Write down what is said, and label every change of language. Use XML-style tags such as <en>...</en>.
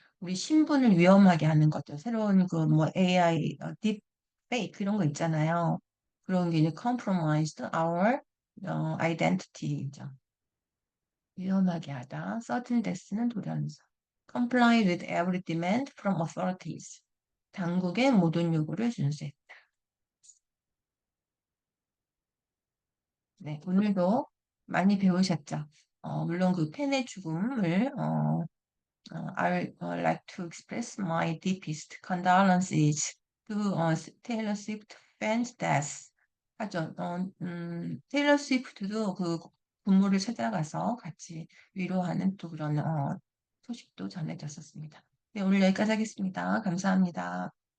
<ko>우리 신분을 위험하게 하는 거죠. 새로운 그 뭐 AI, 딥 페이크 이런 거 있잖아요. 그런 게 이제</ko> <en>compromised our identity</en> <ko>죠. 위험하게 하다. certain death는 돌연사.</ko> <en>comply with every demand from authorities.</en> <ko>당국의 모든 요구를 준수했다. 네, 오늘도 많이 배우셨죠? 물론 그 팬의 죽음을</ko> <en>I would like to express my deepest condolences to Taylor Swift fans' death.</en> <ko>하죠. 테일러 스위프트도 그 분모를 찾아가서 같이 위로하는 또 그런 소식도 전해졌었습니다. 네, 오늘 여기까지 하겠습니다. 감사합니다.</ko>